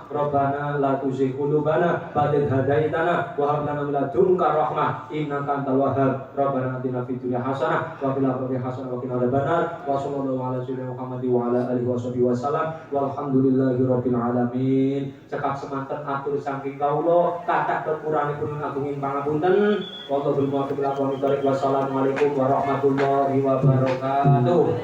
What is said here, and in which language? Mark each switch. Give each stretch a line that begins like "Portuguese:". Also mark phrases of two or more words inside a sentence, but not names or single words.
Arabic: ربنا لا تزغ قلوبنا بعد إذ هديتنا وهب لنا من لدنك رحمة إنك أنت الوهاب. ربنا آتنا في الدنيا حسنة وفي الآخرة حسنة وقنا عذاب النار. وصلى الله على سيدنا محمد وعلى آله وسلم والحمد لله رب العالمين.
Javanese: Cekap semanten atur saking kawula kathah kekuranganipun ngagungin pangapunten.
Arabic: والله الموفق إلى أقوم الطريق والسلام عليكم ورحمة الله وبركاته.